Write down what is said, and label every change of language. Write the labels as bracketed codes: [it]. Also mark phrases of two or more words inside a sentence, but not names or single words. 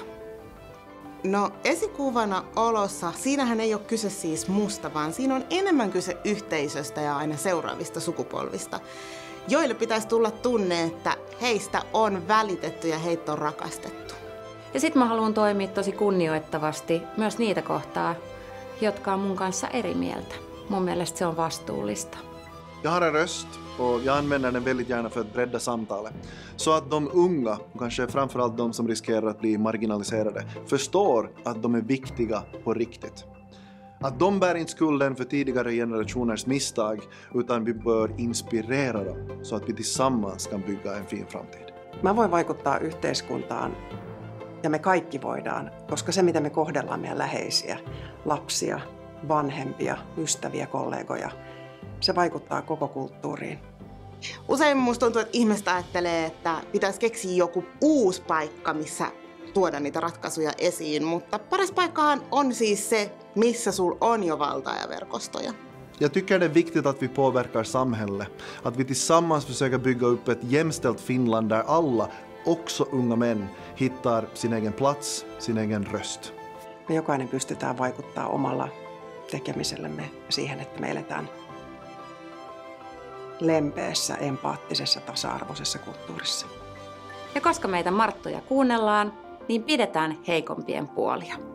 [fi] No esikuvana olossa, siinähän ei ole kyse siis musta, vaan siinä on enemmän kyse yhteisöstä ja aina seuraavista sukupolvista, joille pitäisi tulla tunne, että heistä on välitetty ja heitä on rakastettu. Ja sit mä haluan toimia tosi kunnioittavasti myös niitä kohtaa, jotka on mun kanssa eri mieltä. Mun mielestä se on vastuullista. [sv] Jag har en röst och jag använder den väldigt gärna för att bredda samtalet. Så att de unga, kanske framförallt de som riskerar att bli marginaliserade, förstår att de är viktiga på riktigt. Att de bär inte skulden för tidigare generationers misstag, utan vi bör inspirera dem så att vi tillsammans kan bygga en fin framtid. [fi] Mä voin vaikuttaa yhteiskuntaan ja me kaikki voidaan, koska se mitä me kohdellaan meidän läheisiä, lapsia, vanhempia, ystäviä, kollegoja, se vaikuttaa koko kulttuuriin. Usein musta tuntuu, että ihmiset ajattelee, että pitäisi keksiä joku uusi paikka, missä tuoda niitä ratkaisuja esiin, mutta paras paikkahan on siis se, missä sul on jo valtaa ja verkostoja. [sv] Jag tycker det är viktigt att vi påverkar samhället, att vi tillsammans försöker bygga upp ett jämställt Finland där alla, också unga män, hittar sin egen plats, sin egen röst. [fi] Me jokainen pystytään vaikuttaa omalla tekemisellemme siihen, että me eletään lempeässä, empaattisessa, tasa-arvoisessa kulttuurissa. Ja koska meitä Marttoja kuunnellaan, niin pidetään heikompien puolia.